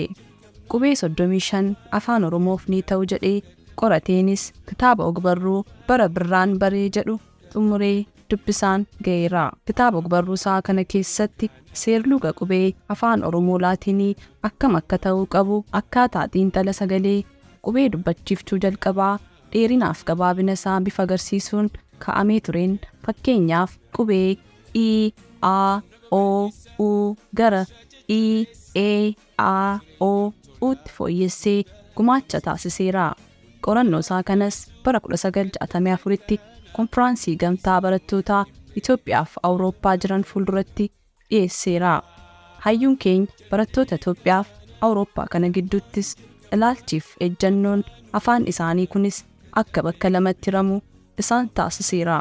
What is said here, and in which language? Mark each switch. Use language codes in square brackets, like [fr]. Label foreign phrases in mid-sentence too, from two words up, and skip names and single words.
[om] Qubee 35 afaan Oromoof ni ta'u jedhee qorateenis kitaaba ogbarruu bara birraan baree jedhu xumuree dubbisaan ga'eera. Kitaaba ogbarruu isaa kana keessatti seer-luga qubee afaan Oromoo Laatiinii akkam akka ta'uu qabu, akkaataa xiinxala sagalee qubee dubbachiiftuu jalqabaa dheerinaaf gabaabina isaa bifa agarsiisuun kaa'amee tureen fakkeenyaaf qubee I, A, O, U gara I, E, A, O, Utti fooyyessee gumaacha taasiseera. Qorannoo isaa kanas bara 1964tti konfiraansii gamtaa barattoota Itoophiyaaf Awurooppaa jiran fuulduratti dhiyeesseera. Hayyuun keenya barattoota Itoophiyaaf Awurooppaa kana gidduuttis ilaalchiif ejjannoon afaan isaanii kunis akka bakka lamatti hiramu isaan taasiseera.